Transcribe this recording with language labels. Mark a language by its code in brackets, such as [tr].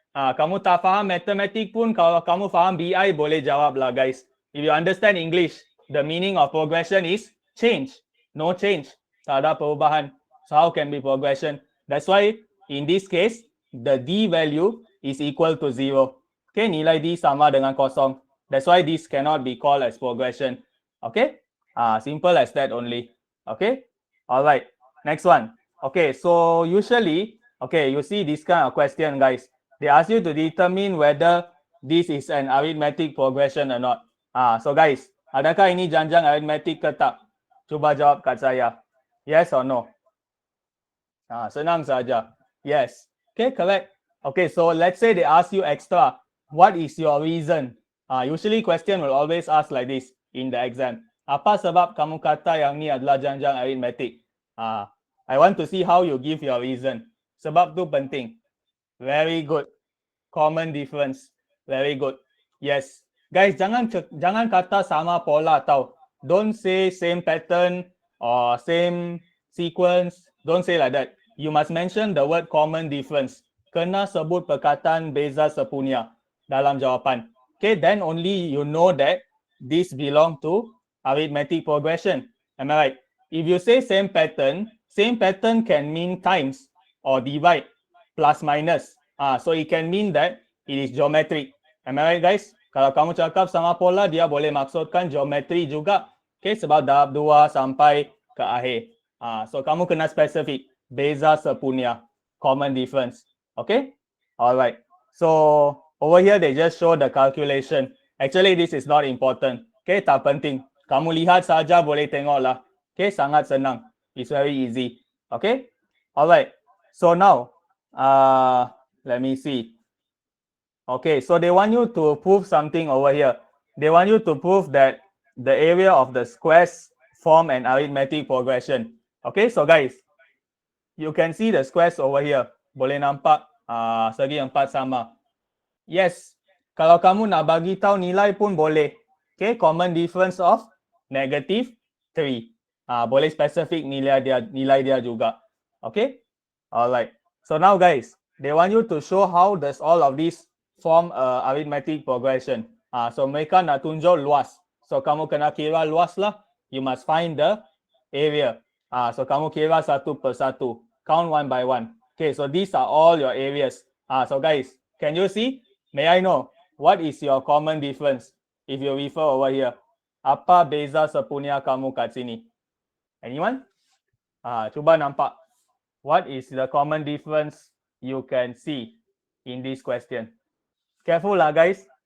[ms] Kamu tak faham matematik pun, kalau kamu faham BI boleh jawab lah guys. [en] If you understand English, the meaning of progression is change. No change. [ms] Tak ada perubahan. [en] So how can be progression? That's why in this case, the D value is equal to 0. [ms] Okay, nilai D sama dengan kosong. [en] That's why this cannot be called as progression. Okay, simple as that only. Okay, all right. Next one. Okay, so usually, okay, you see this kind of question, guys. They ask you to determine whether this is an arithmetic progression or not. [ms] So guys, adakah ini janjang arithmetic ke tak? Cuba jawab kat saya. [en] Yes or no? [ms] Senang saja. Yes. Okay, correct. [en] Okay, so let's say they ask you extra. What is your reason? Usually question will always ask like this in the exam. [ms] Apa sebab kamu kata yang ni adalah janjang arithmetic? [en] I want to see how you give your reason. [ms] Sebab tu penting. [en] Very good. Common difference. Very good. Yes. [ms] Guys, jangan kata sama pola tau. [en] Don't say same pattern or same sequence. Don't say like that. You must mention the word common difference. [ms] Kena sebut perkataan beza sepunya dalam jawapan. [en] Okay, then only you know that this belong to arithmetic progression. Am I right? If you say same pattern can mean times or divide, plus minus. So it can mean that it is geometric. Am I right, guys? [ms] Kalau kamu cakap sama pola, dia boleh maksudkan geometri juga. Okay, sebab tahap 2 sampai ke akhir. So kamu kena spesifik. Beza sepunya. Common difference. Okay? Alright. [en] So over here they just show the calculation. Actually this is not important. [ms] Okay, tak penting. Kamu lihat saja boleh tengok lah. [en] Okay, [ms] sangat senang. [en] It's very easy. Okay? Alright. So now, let me see. Okay, so they want you to prove something over here. They want you to prove that the area of the squares form an arithmetic progression. Okay, so guys, you can see the squares over here. [ms] Boleh nampak segi 4 sama. Yes, kalau kamu nak bagi tahu nilai pun boleh. [en] Okay, common difference of negative 3. [ms] Boleh spesifik nilai dia juga. Okay, alright. [en] So now guys, they want you to show how does all of these form arithmetic progression. [ms] So mereka nak tunjuk luas. So kamu kena kira luas lah. [en] You must find the area. [ms] So kamu kira satu per satu. [en] Count one by one. Okay, so these are all your areas. So guys, can you see? May I know what is your common difference? If you refer over here, [ms] apa beza sepunya kamu kat sini? [en] Anyone? [ms] Cuba nampak. [en] What is the common difference you can see in this question? Careful lah guys.